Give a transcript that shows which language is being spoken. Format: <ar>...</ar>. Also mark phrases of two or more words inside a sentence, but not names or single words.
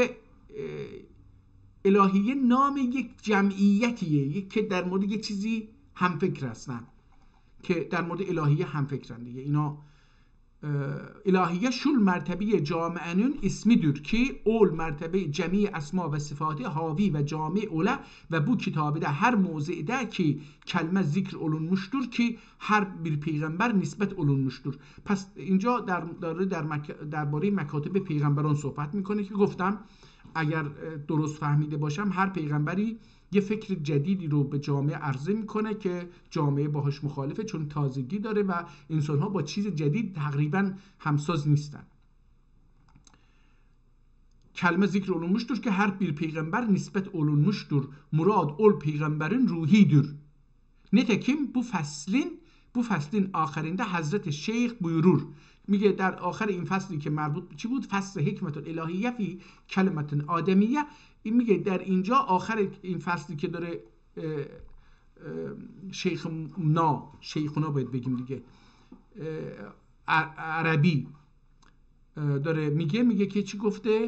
<fa>میگه الهیه نام یک جمعیتیه که در مورد یک چیزی هم فکر هستن، که در مورد الهیه هم فکرن دیگه.</fa> <ota>اینا الهیه شول مرتبه جامعنون اسمیدür ki اول مرتبه جمعی اسما و صفات حاوی و جامع اوله و bu kitabı da her mevzide ki kelime zikr olunmuştur ki her bir peygamber nispet olunmuştur.</ota> <fa>پس اینجا درباره مکاتب پیغمبران صحبت میکنه که گفتم اگر درست فهمیده باشم هر پیغمبری یه فکر جدیدی رو به جامعه عرضه میکنه که جامعه باهاش مخالفه، چون تازگی داره و انسان‌ها با چیز جدید تقریبا همساز نیستن.</fa> <ota>kelime zikr olunmuştur ki her bir peygamber nispet olunmuştur. Murad ol peygamberin ruhidir. Nitekim bu faslin آخرinde Hazreti Şeyh buyurur.</ota> <fa>میگه در آخر این فصلی که مربوط چی بود؟ فصل حکمت الالهیه فی کلمت آدمیه. این میگه در اینجا آخر این فصلی که داره شیخونا باید بگیم دیگه، عربی داره میگه که چی گفته؟</fa>